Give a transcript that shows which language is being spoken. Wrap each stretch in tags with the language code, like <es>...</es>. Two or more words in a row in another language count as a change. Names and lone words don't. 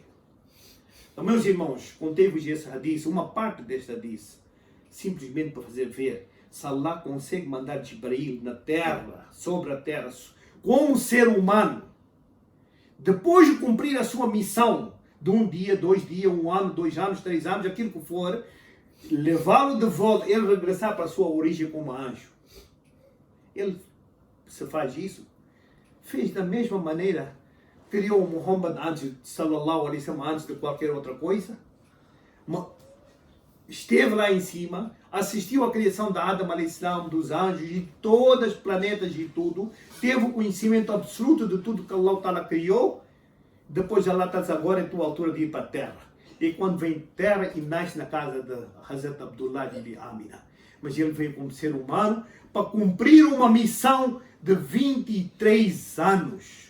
<pt>Então, meus irmãos, contei-vos esse hadith, uma parte deste hadith, simplesmente para fazer ver se Allah consegue mandar Jibrail na terra, sobre a terra, como ser humano, depois de cumprir a sua missão, de um dia, 2 dias, 1 ano, 2 anos, 3 anos, aquilo que for, levá-lo de volta, ele regressar para a sua origem como anjo. Ele, se faz isso, fez da mesma maneira, criou Muhammad antes,</pt> <ar>صلى الله عليه وسلم,</ar> <pt>antes de qualquer outra coisa. Esteve lá em cima, assistiu à criação da Adam</pt> <ar>عليه السلام,</ar> <pt>dos anjos, de todos os planetas e tudo, teve o conhecimento absoluto de tudo que</pt> <ar>الله تعالى</ar> <pt>criou. Depois Allah está agora em tua altura de ir para a terra. E quando vem terra e nasce na casa de Hazrat Abdullah de Amina. Mas ele veio como ser humano para cumprir uma missão de 23 anos.</pt>